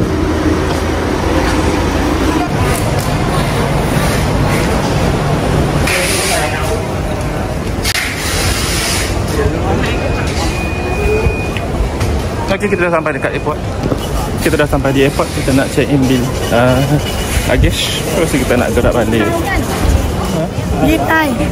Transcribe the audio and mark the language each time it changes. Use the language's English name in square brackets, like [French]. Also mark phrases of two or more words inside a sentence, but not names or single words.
[Malay] Okay, kita dah sampai dekat airport. Kita dah sampai di airport. Kita nak [English] check in [Malay] bill luggage. Terus kita nak gerak balik. Đi tay.